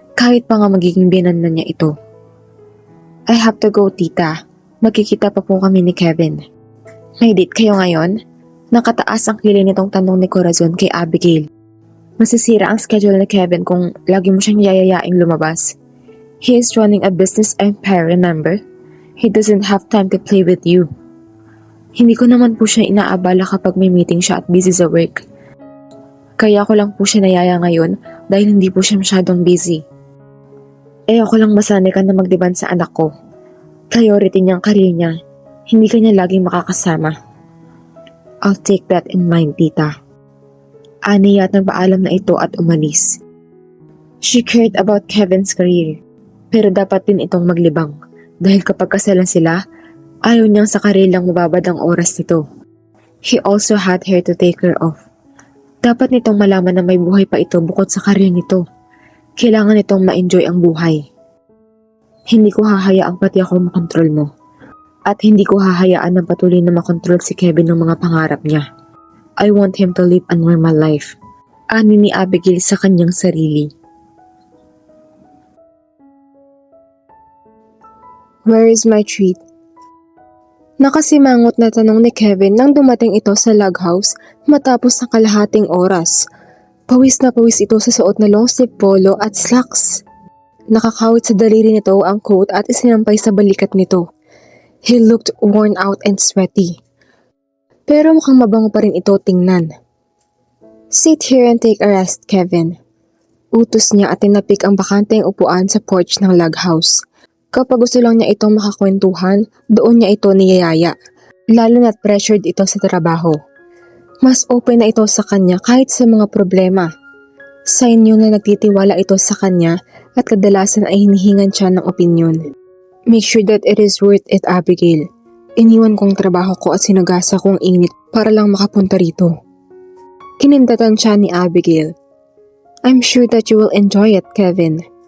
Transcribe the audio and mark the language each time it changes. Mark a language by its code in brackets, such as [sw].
[tl] Kahit pa nga magiging biyanan na niya ito. [en] I have to go, [tl] tita. Magkikita pa po kami ni Kevin. May date kayo ngayon? Nakataas ang kilay nitong tanong ni Corazon kay Abigail. Masisira ang schedule ni Kevin kung lagi mo siyang yayayaing lumabas. [en] He is running a business empire, remember? He doesn't have time to play with you. [tl] Hindi ko naman po siya inaabala kapag may meeting siya at busy sa work. Kaya ko lang po siya nayaya ngayon dahil hindi po siya masyadong busy. Ako lang masanay ka na magdiban sa anak ko. Priority niyang career niya. Hindi ka niya laging makakasama. [en] I'll take that in mind, [tl] tita. Aniya at nagpaalam na ito at umalis. [en] She cared about Kevin's career. [tl] Pero dapat din itong maglibang. Dahil kapag kasalan sila, ayaw niyang sa career lang mababad ang oras nito. [en] He also had her to take care of. [tl] Dapat nitong malaman na may buhay pa ito bukod sa career nito. Kailangan nitong ma-enjoy ang buhay. Hindi ko hahayaang pati ako makontrol mo. At hindi ko hahayaan na patuloy na makontrol si Kevin ng mga pangarap niya. [en] I want him to live a normal life. [tl] Ani ni Abigail sa kanyang sarili. [en] Where is my treat? [tl] Nakasimangot na tanong ni Kevin nang dumating ito sa log house matapos ng kalahating oras. Pawis na pawis ito sa suot na long sleeve polo at slacks. Nakakawit sa daliri nito ang coat at isinampay sa balikat nito. [en] He looked worn out and sweaty. [tl] Pero mukhang mabango pa rin ito tingnan. [en] Sit here and take a rest, Kevin. [tl] Utos niya at tinapik ang bakanteng upuan sa porch ng log house. Kapag gusto lang niya itong makakwentuhan, doon niya ito niyayaya. Lalo na't pressured ito sa trabaho. Mas open na ito sa kanya kahit sa mga problema. Sign yun na nagtitiwala ito sa kanya at kadalasan ay hinihingan siya ng opinyon. [en] Make sure that it is worth it, Abigail. [tl] Iniwan kong trabaho ko at sinagasa kong init para lang makapunta rito. Kinindatan siya ni Abigail. [en] I'm sure that you will enjoy it, Kevin.